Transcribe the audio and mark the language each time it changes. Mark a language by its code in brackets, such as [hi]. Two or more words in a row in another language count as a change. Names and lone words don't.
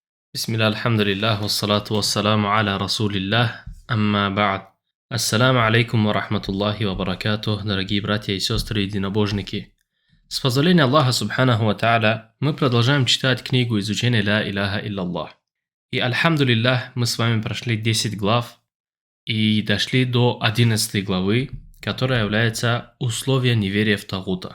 [ar] بسم الله، الحمد لله، والصلاة والسلام على رسول الله، أما بعد. السلام عليكم ورحمة الله وبركاته, [ru] дорогие братья и сестры единобожники. С позволения Аллаха [ar] سبحانه وتعالى [ru] мы продолжаем читать книгу изучения [ar] لا إله إلا الله. [ru] И альхамдулиллах, мы с вами прошли 10 глав и дошли до 11 главы, которая является условия неверия в Тагута.